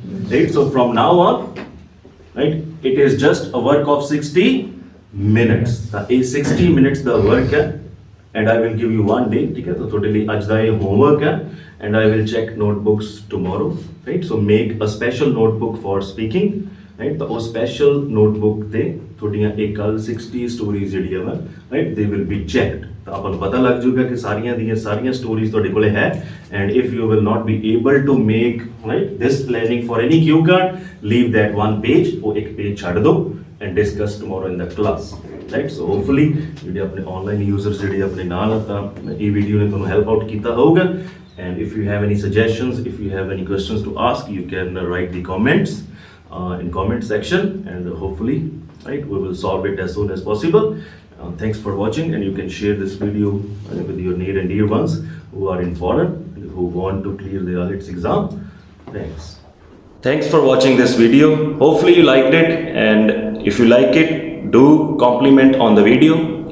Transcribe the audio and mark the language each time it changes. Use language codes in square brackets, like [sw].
[en] Right, so from now on, right, it is just a work of 60 minutes. A 60 minutes the work hai, and I will give you one day, [hi] ठीक है, तो totally आज का ये homework है, [en] and I will check notebooks tomorrow, right, so make a special notebook for speaking, right, [hi] तो वो special notebook [en] ਤੇ [pa] ਤੁਹਾਡੀਆਂ ਇਹ ਕੱਲ 60 ਸਟੋਰੀਜ਼ ਜਿਹੜੀਆਂ [en] we write they will be checked [pa] ਤਾਂ ਆਪਾਂ ਨੂੰ ਪਤਾ ਲੱਗ ਜਾਊਗਾ ਕਿ ਸਾਰੀਆਂ ਦੀਆਂ ਸਾਰੀਆਂ ਸਟੋਰੀਜ਼ ਤੁਹਾਡੇ ਕੋਲੇ ਹੈ [en] and if you will not be able to make write this planning for any cue card leave that one page [pa] ਉਹ ਇੱਕ ਪੇਜ ਛੱਡ ਦਿਓ [en] and discuss tomorrow in the class right so hopefully [pa] ਜਿਹੜੇ ਆਪਣੇ online users ਜਿਹੜੇ ਆਪਣੇ ਨਾਲ ਤਾਂ ਇਹ ਵੀਡੀਓ ਨੇ ਤੁਹਾਨੂੰ ਹੈਲਪ ਆਊਟ ਕੀਤਾ ਹੋਊਗਾ [en] And if you have any suggestions if you have any questions to ask you can write the comments in comment section and hopefully right we will solve it as soon as possible. Thanks for watching and you can share this video with your near and dear ones who are in foreign who want to clear the IELTS exam. Thanks for watching this video. Hopefully you liked it and if you like it do compliment on the video.